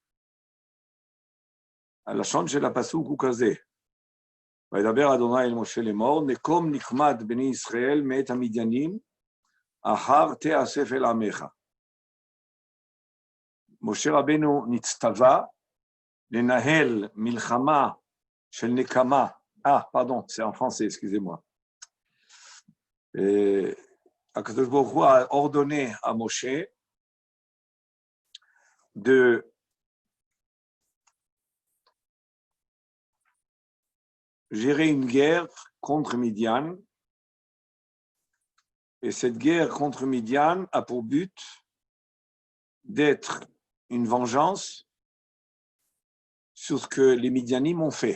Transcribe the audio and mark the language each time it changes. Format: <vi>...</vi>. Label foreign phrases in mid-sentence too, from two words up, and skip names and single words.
<he>הלשון של הפסוק הוא כזה: וידבר אדוני אל משה לאמור, נקום נקמת בני ישראל מאת המדיינים, אחר תאסף אל עמך. משה רבנו נצטווה לנהל מלחמה של נקמה.</he> <fr>pardon, c'est en français, excusez-moi.</fr> <he>הקדוש ברוך הוא</he> <fr>a ordonné à Moshe de gérer une guerre contre Midian, et cette guerre contre Midian a pour but d'être une vengeance sur ce que les Midianim ont fait.</fr>